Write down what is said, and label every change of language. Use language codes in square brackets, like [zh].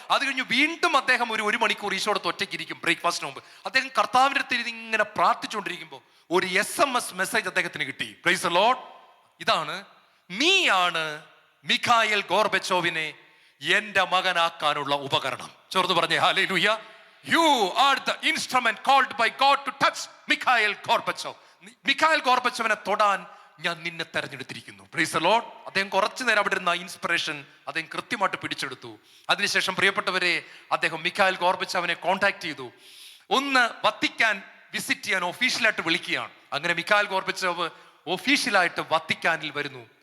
[ml] അത് കഴിഞ്ഞ് വീണ്ടും അദ്ദേഹം ഒരു മണിക്കൂർ ഈശോടത്ത് ഒറ്റയ്ക്കിരിക്കും ബ്രേക്ക്ഫാസ്റ്റിന് മുമ്പ്. അദ്ദേഹം കർത്താവിന്റെ അടുത്ത് ഇങ്ങനെ പ്രാർത്ഥിച്ചുകൊണ്ടിരിക്കുമ്പോൾ ഒരു SMS മെസ്സേജ് അദ്ദേഹത്തിന് കിട്ടി. Praise the Lord. ഇതാണ്, നീയാണ് മിഖായിൽ ഗോർബച്ചോവിനെ എന്റെ മകനാക്കാനുള്ള ഉപകരണം. ചേർന്ന് പറഞ്ഞേ hallelujah. [en] You are the instrument called by God to touch Mikhail Gorbachev. [ml] Mikhail ഗോർബച്ചോവിനെ തൊടാൻ ഞാൻ നിന്നെ തെരഞ്ഞെടുത്തിരിക്കുന്നു. Praise the Lord. അദ്ദേഹം കുറച്ചു നേരം അവിടെ ഇരുന്ന ഇൻസ്പിറേഷൻ അദ്ദേഹം കൃത്യമായിട്ട് പിടിച്ചെടുത്തു. അതിനുശേഷം പ്രിയപ്പെട്ടവരെ, അദ്ദേഹം മിഖായിൽ ഗോർബച്ചോവിനെ കോൺടാക്ട് ചെയ്തു. ഒന്ന് വത്തിക്കാൻ വിസിറ്റ് ചെയ്യാൻ ഒഫീഷ്യലായിട്ട് വിളിക്കുകയാണ്. അങ്ങനെ മിഖായിൽ ഗോർബച്ചോവ് ഒഫീഷ്യലായിട്ട് വത്തിക്കാനിൽ വരുന്നു.